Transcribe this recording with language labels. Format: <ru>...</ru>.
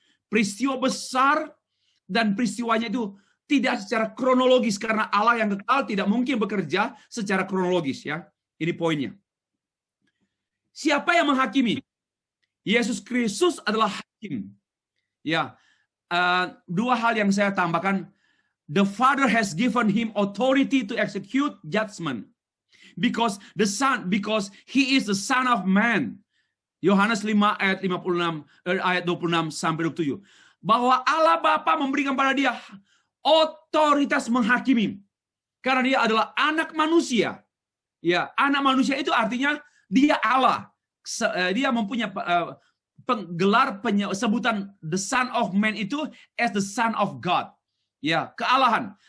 <id>Peristiwa besar dan peristiwanya itu tidak secara kronologis karena Allah yang kekal tidak mungkin bekerja secara kronologis, ya. Ini poinnya. Siapa yang menghakimi? Yesus Kristus adalah hakim. Ya, dua hal yang saya tambahkan.</id> <en>The Father has given him authority to execute judgment because he is the Son of Man.</en> <id>Yohanes 5 ayat 56 ayat 26 sampai 27. Bahwa Allah Bapa memberikan pada dia otoritas menghakimi karena dia adalah anak manusia. Ya, anak manusia itu artinya dia Allah. Dia mempunyai penggelar sebutan</id> <en>the Son of Man</en> <id>itu</id> <en>as the Son of God.</en> <id>Ya, kealahan.</id>